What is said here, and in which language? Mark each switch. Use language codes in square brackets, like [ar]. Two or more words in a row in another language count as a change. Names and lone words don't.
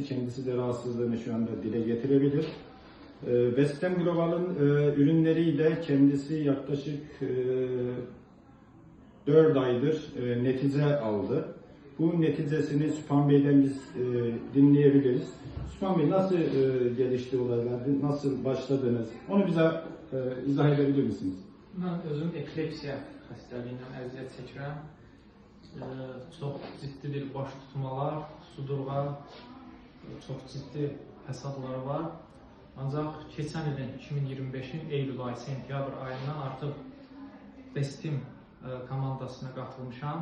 [tr] Kendisi de rahatsızlığını şu anda dile getirebilir. Bestem Global'ın ürünleriyle kendisi yaklaşık 4 aydır netice aldı. Bu neticesini Süphan Bey'den biz dinleyebiliriz. Süphan Bey, nasıl gelişti olaylar, nasıl başladınız? Onu bize izah edebilir misiniz? [az] Ben özüm epilepsiya xəstəliyindən əziyyət çəkirəm. Çox ciddi bir baş tutmalar, sudurğa, çox ciddi fəsadları var. Ancaq keçən ilin 2025-in eylül ayı, sentyabr ayından artıq Bestim komandasına qatılmışam.